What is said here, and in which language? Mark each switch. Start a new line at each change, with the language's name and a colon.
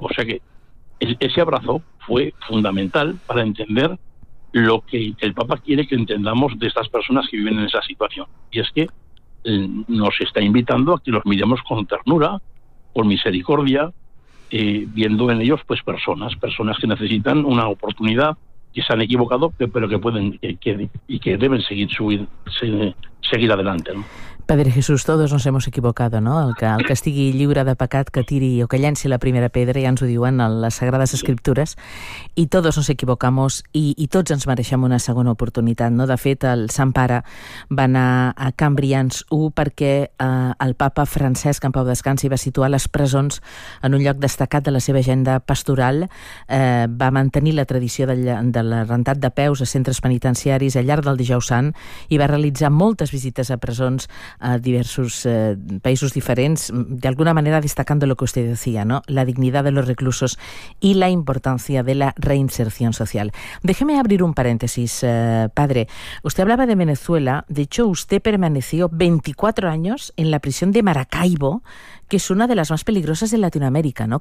Spanish: O sea que ese abrazo fue fundamental para entender lo que el Papa quiere que entendamos de estas personas que viven en esa situación. Y es que nos está invitando a que los miremos con ternura, por misericordia, viendo en ellos pues personas que necesitan una oportunidad, que se han equivocado, pero que pueden que deben seguir adelante, ¿no? Padre Jesús, todos nos hemos equivocado, ¿no?
Catalan: El que estigui lliure de pecat, que tiri o que llenci la primera pedra, ja ens ho diuen les Sagrades Escriptures, i
Spanish: todos nos equivocamos
Catalan: i tots ens mereixem una segona oportunitat, ¿no? De fet, el Sant Pare va anar a Can Brians 1 perquè el papa Francesc, en pau descansi, va situar les presons en un lloc destacat de la seva agenda pastoral. Va mantenir la tradició de l'arrendat de peus a centres penitenciaris al llarg del Dijous Sant i va realitzar moltes visites a presons a diversos països diferents,
Spanish: de alguna manera destacando lo que usted decía,
Catalan: ¿no?
Spanish: La dignidad de los reclusos y la importancia de la reinserción social. Déjeme abrir un paréntesis, padre. Usted hablaba de Venezuela, de hecho usted permaneció 24 años en la prisión de Maracaibo, que es una de las más peligrosas de Latinoamérica, ¿no?